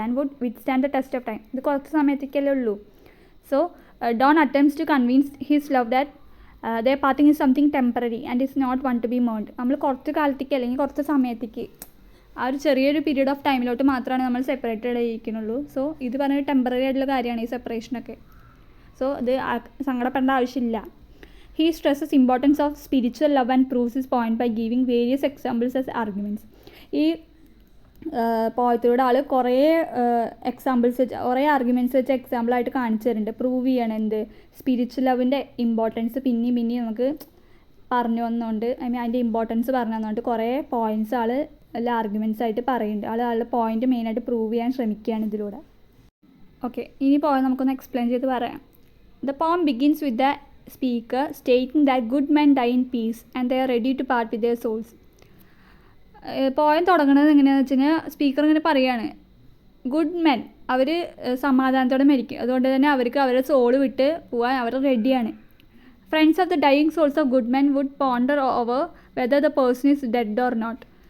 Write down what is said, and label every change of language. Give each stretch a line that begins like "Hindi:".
English: And would withstand the test of time.
Malayalam: ഇത് കുറച്ച് സമയത്തേക്കല്ലേ ഉള്ളൂ.
English: So Donne attempts to convince his love that the parting is something temporary and is not one to be mourned.
Malayalam: നമ്മൾ കുറച്ച് കാലത്തേക്ക് അല്ലെങ്കിൽ കുറച്ച് സമയത്തേക്ക് ആ ഒരു ചെറിയൊരു പീരീഡ് ഓഫ് ടൈമിലോട്ട് മാത്രമാണ് നമ്മൾ സെപ്പറേറ്റഡ് ആയിരിക്കുന്നുള്ളൂ. സോ ഇത് പറഞ്ഞൊരു ടെമ്പററി ആയിട്ടുള്ള കാര്യമാണ് ഈ സെപ്പറേഷനൊക്കെ. സോ ഇത് സങ്കടപ്പെടേണ്ട ആവശ്യമില്ല.
English: He stresses importance of spiritual love and proves his point by giving various examples as arguments.
Malayalam: ഈ പോയത്തിലൂടെ ആൾ കുറേ എക്സാമ്പിൾസ് വെച്ച് കുറേ ആർഗ്യുമെൻറ്റ്സ് വെച്ച് എക്സാമ്പിളായിട്ട് കാണിച്ചു തരുന്നുണ്ട്. പ്രൂവ് ചെയ്യണം എന്ത് സ്പിരിച്വൽ ലവിൻ്റെ ഇമ്പോർട്ടൻസ് പിന്നെയും നമുക്ക് പറഞ്ഞു വന്നുകൊണ്ട് അതിൻ്റെ ഇമ്പോർട്ടൻസ് പറഞ്ഞു തന്നുകൊണ്ട് കുറേ പോയിൻറ്റ്സ് ആൾ എല്ലാ ആർഗ്യുമെൻറ്റ്സ് ആയിട്ട് പറയുന്നുണ്ട്. ആളുടെ പോയിൻറ്റ് മെയിനായിട്ട് പ്രൂവ് ചെയ്യാൻ ശ്രമിക്കുകയാണ് ഇതിലൂടെ. ഓക്കെ, ഇനി പോയാൽ നമുക്കൊന്ന് എക്സ്പ്ലെയിൻ ചെയ്ത് പറയാം.
English: The poem begins with the speaker stating that good men die in peace and they are ready to part with their souls.
Malayalam: Poem തുടങ്ങുന്നത് എങ്ങനെയാണെന്ന് വെച്ച് കഴിഞ്ഞാൽ സ്പീക്കർ ഇങ്ങനെ പറയുകയാണ്, ഗുഡ് മെൻ അവർ സമാധാനത്തോടെ മരിക്കും, അതുകൊണ്ട് തന്നെ അവർക്ക് അവരുടെ സോൾ വിട്ട് പോകാൻ അവർ റെഡിയാണ്.
English: Friends of the dying souls of good men would ponder over whether the person is dead or not.